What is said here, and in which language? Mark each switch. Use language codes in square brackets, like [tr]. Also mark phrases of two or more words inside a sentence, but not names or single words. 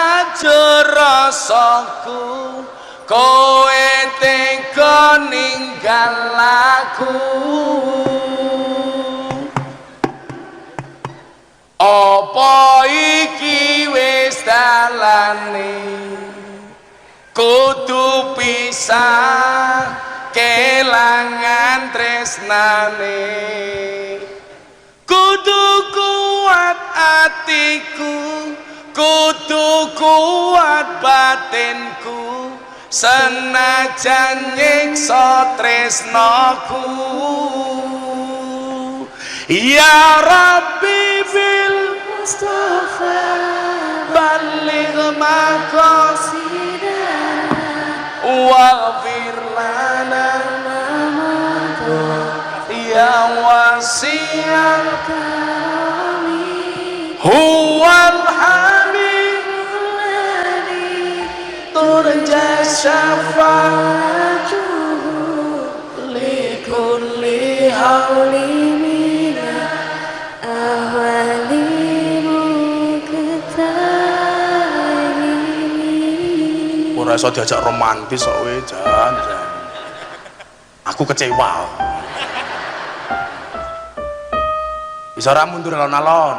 [jv] aja rasaku, kowe tega ninggal lalaku apa iki wis dalane kudu pisah kelangan tresnane kudu kuat atiku kudu kuat batinku senajan nyiksa tresnaku [ar] يا ربي بالمصطفى بلغ مقاصدنا واغفر لنا يا واسع الكرم هو الحميد الذي ترجى شفاعته لكل هول [jv] ora iso diajak romantis kok kowe jan. Aku kecewa. Bisa ora mundur alon-alon.